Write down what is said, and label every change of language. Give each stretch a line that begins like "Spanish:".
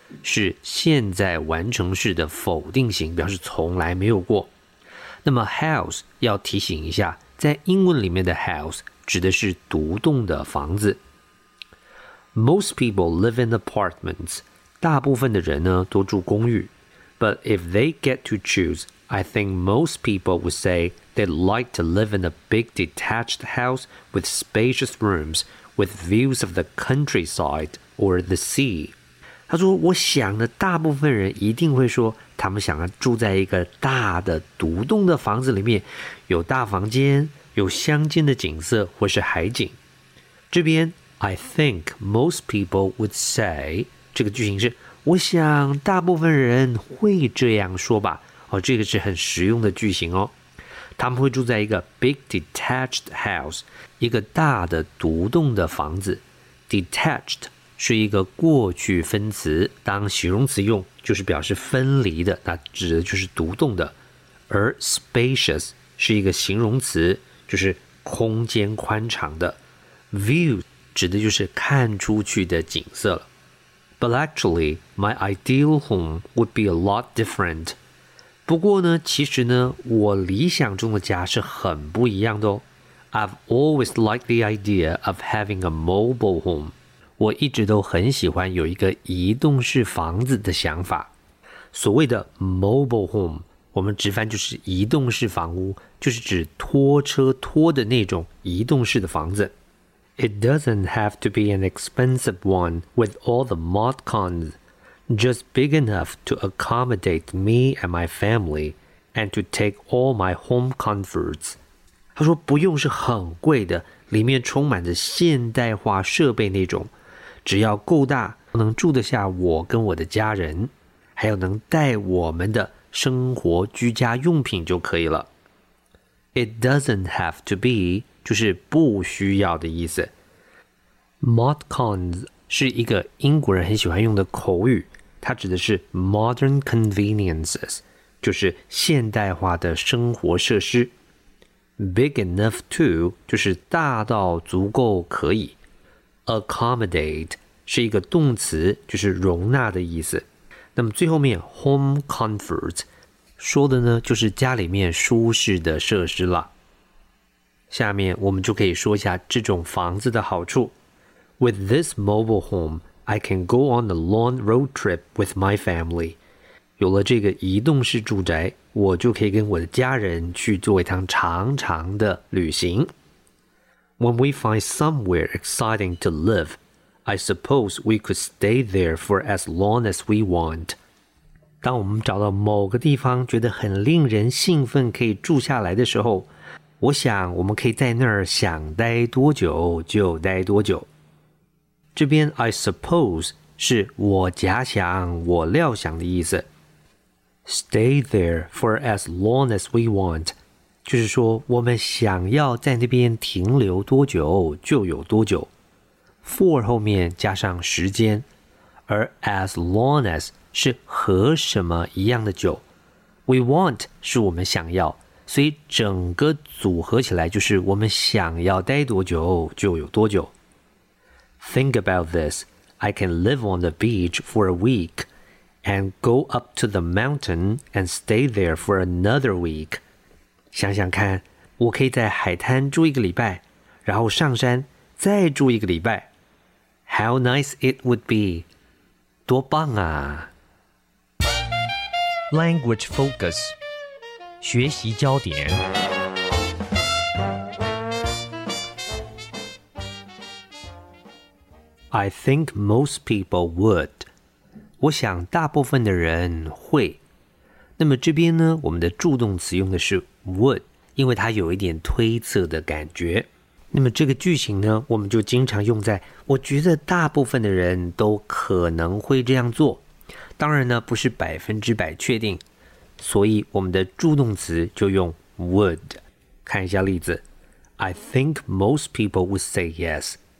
Chinese: 是现在完成式的否定型，表示从来没有过。那么 house 要提醒一下，在英文里面的 house 指的是独栋的房子。
English: Most people live in apartments.
Chinese: 大部分的人呢都住公寓。
English: But if they get to choose, I think most people would say they'd like to live in a big detached house with spacious rooms with views of the countryside or the sea.
Chinese: 他说我想的大部分人一定会说他们想要住在一个大的独栋的房子里面，有大房间，有乡间的景色或是海景。这边
English: I think most people would say
Chinese: 这个句型是我想大部分人会这样说吧、哦、这个是很实用的句型哦。他们会住在一个
English: big detached house
Chinese: 一个大的独栋的房子。 Detached 是一个过去分词，当形容词用就是表示分离的，那指的就是独栋的。而 spacious 是一个形容词，就是空间宽敞的。 View指的就是看出去的景色了。
English: But actually, my ideal home would be a lot different.
Chinese: 不过呢，其实呢，我理想中的家是很不一样的哦。
English: I've always liked the idea of having a mobile home.
Chinese: 我一直都很喜欢有一个移动式房子的想法。所谓的 mobile home, 我们直翻就是移动式房屋，就是指拖车拖的那种移动式的房子。
English: It doesn't have to be an expensive one with all the mod cons, just big enough to accommodate me and my family, and to take all my home comforts.
Chinese: 他说不用是很贵的，里面充满着现代化设备那种，只要够大，能住得下我跟我的家人，还有能带我们的生活居家用品就可以了。
English: It doesn't have to be.
Chinese: 就是不需要的意思。 Mod cons 是一个英国人很喜欢用的口语，它指的是
English: modern conveniences,
Chinese: 就是现代化的生活设施。
English: Big enough to
Chinese: 就是大到足够可以。 Accommodate 是一个动词，就是容纳的意思。那么最后面 home comforts 说的呢就是家里面舒适的设施了。下面我们就可以说一下这种房子的好处。
English: With this mobile home, I can go on a long road trip with my family.
Chinese: 有了这个移动式住宅，我就可以跟我的家人去做一趟长长的旅行。
English: When we find somewhere exciting to live, I suppose we could stay there for as long as we want.
Chinese: 当我们找到某个地方觉得很令人兴奋可以住下来的时候，我想我们可以在那儿想待多久就待多久。这边
English: I suppose
Chinese: 是我假想我料想的意思。
English: Stay there for as long as we want,
Chinese: 就是说我们想要在那边停留多久就有多久。 For 后面加上时间，而
English: as long as
Chinese: 是和什么一样的久。
English: We want
Chinese: 是我们想要，所以整个组合起来就是我们想要待多久就有多久。
English: Think about this. I can live on the beach for a week and go up to the mountain and stay there for another week.
Chinese: 想想看，我可以在海滩住一个礼拜，然后上山再住一个礼拜。
English: How nice it would be.
Chinese: 多棒啊。
English: Language Focus
Chinese: 学习焦点。
English: I think most people would.
Chinese: 我想大部分的人会。那么这边呢，我们的助动词用的是 would, 因为它有一点推测的感觉。那么这个句型呢，我们就经常用在我觉得大部分的人都可能会这样做。当然呢，不是百分之百确定。所以我们的助动词就用 would。看一下例子。
English: I think most people would say yes.